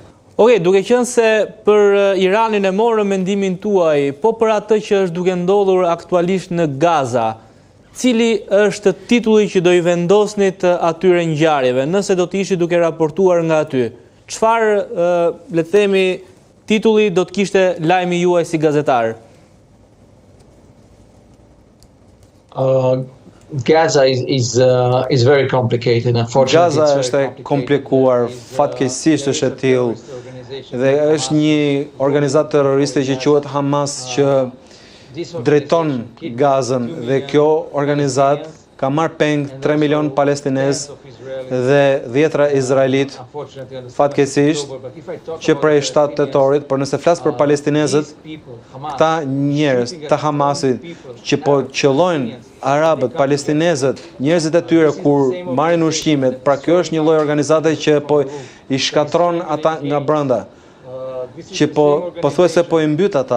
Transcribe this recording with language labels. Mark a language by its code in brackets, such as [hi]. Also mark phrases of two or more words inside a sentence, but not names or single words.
[sq] Okej, duke qenë se për Iranin e morëm mendimin tuaj, po për atë që është duke ndodhur aktualisht në Gaza, cili është titulli që do i vendosnit atyre ngjarjeve, nëse do të ishit duke raportuar nga aty? Çfarë, le të themi, titulli do të kishte lajmi juaj si gazetar? [en] Gaza is very complicated. [sq] Gaza është e komplikuar, fatkeqësisht është e tillë. Dhe është një organizatë terroriste që quhet Hamas që drejton Gazën, dhe kjo organizatë ka marrë peng 3 milion palestinez dhe 10 izraelit, fatkeqësisht, që prej 7 tetorit, por nëse flas për palestinezët, këta njerëz të Hamasit që po qellojnë arabët, palestinezët, njerëzit e tyre kur marrin ushqimet, pra kjo është një lloj organizate që po i shkatron ata nga brenda, që po pothuajse po i mbyt ata.